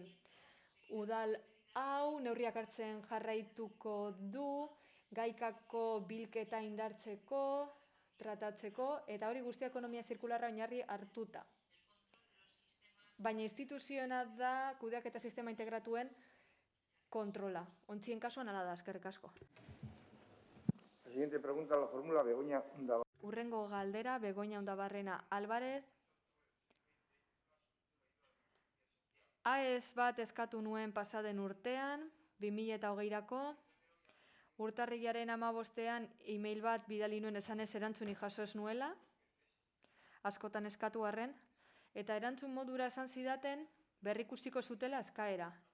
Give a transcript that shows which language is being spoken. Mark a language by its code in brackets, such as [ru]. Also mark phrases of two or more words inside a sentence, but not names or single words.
[eu] Udal hau neurriak hartzen jarraituko du, gaikako bilketa indartzeko, tratatzeko, eta hori guztia ekonomia zirkularra oinarri hartuta. Baina instituzioena da kudeaketa sistema integratuen kontrola. Ontzien kasuan ala da, eskerrik asko. [es] La siguiente pregunta la formula Begoña Undabarrena. [eu] Urrengo galdera, Begoña Undabarrena Álvarez. AES bat eskatu nuen pasaden urtean, 2020rako, urtarrilaren 15ean e-mail bat bidali nuen esanez erantzunik jaso ez nuela, askotan eskatu arren, eta erantzun modura esan zidaten berrikusiko zutela eskaera.